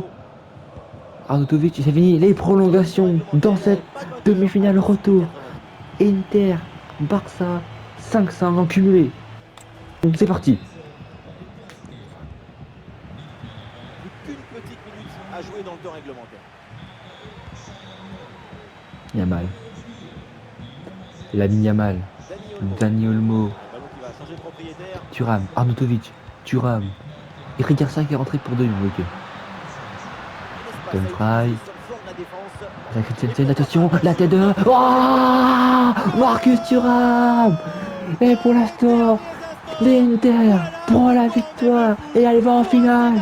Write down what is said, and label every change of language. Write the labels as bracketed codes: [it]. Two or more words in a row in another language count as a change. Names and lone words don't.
[fr] Arnautovic. C'est fini. Les prolongations dans cette demi-finale retour. Inter. Barça. 5-5 en cumulé. Donc c'est parti. Plus qu'une petite minute à jouer dans le temps réglementaire. Yamal. Lamine Yamal. Dani Olmo. Thuram. Arnautovic. Et Garcia qui est rentré pour 2 minutes. Dumfries. Christensen, attention, la tête de... Oh, Marcus Thuram. Et pour l'instant, l'Inter prend la victoire et elle va en finale.